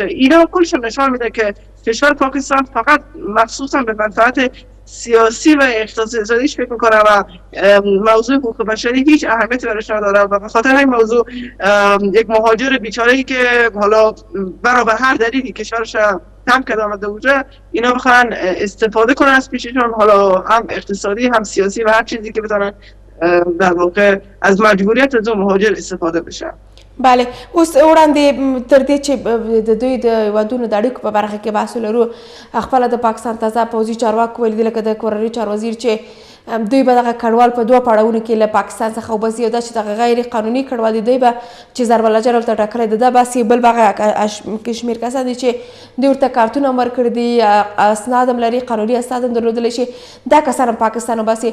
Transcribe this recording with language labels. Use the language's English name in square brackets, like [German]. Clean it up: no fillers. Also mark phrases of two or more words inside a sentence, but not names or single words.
[Persian] اینا کلش نشان میده که کشور پاکستان فقط مخصوصا به منفعت سیاسی و اقتصادیش فکر میکنم و موضوع حقوق بشری هیچ اهمیتی براش نداره و به خاطر این موضوع یک مهاجر بیچاره‌ای که حالا برای هر دلیلی کشورش کم کرده آمده بوده اینا بخوان استفاده کنن از پیششون، حالا هم اقتصادی هم سیاسی و هر چیزی که بتونن در واقع از مجبوریت از اون مهاجر استفاده بشن. [Pashto] بله اوس وړاندې تر دې چې د دوی د هیوادونو د اړیکو په برخه کې بحث لرو، خپله د پاکستان تازه پوځي چارواکو ویلي دي لکه د کورني چار وزیر چې دوی به دغه کډوال په دوه پړاوونو کې له پاکستان څخه وباسي، یو دا چې دغه غیر قانوني کډوال دي دوی به چې ضربالجر ورته ټاکلی ده دا باسي، بل به هغه کشمیر کسان دي چې دوی ورته کارتونه هم ورکړي دي، اسناد هم لري، قانوني اسناد هم درلودلی شي، دا کسان هم پاکستان وباسي.